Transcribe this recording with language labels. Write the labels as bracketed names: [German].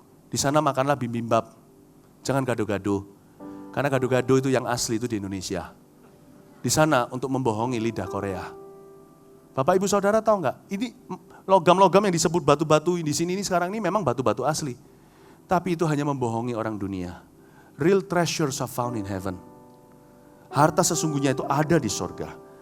[Indonesian] Di sana makanlah bibimbap, jangan gado-gado. Karena gado-gado itu yang asli itu di Indonesia. Di sana untuk membohongi lidah Korea. Bapak Ibu Saudara tahu nggak? Ini logam-logam yang disebut batu-batu di sini ini sekarang ini memang batu-batu asli. Tapi itu hanya membohongi orang dunia. [English] Real treasures are found in heaven. [Indonesian] Harta sesungguhnya itu ada di sorga.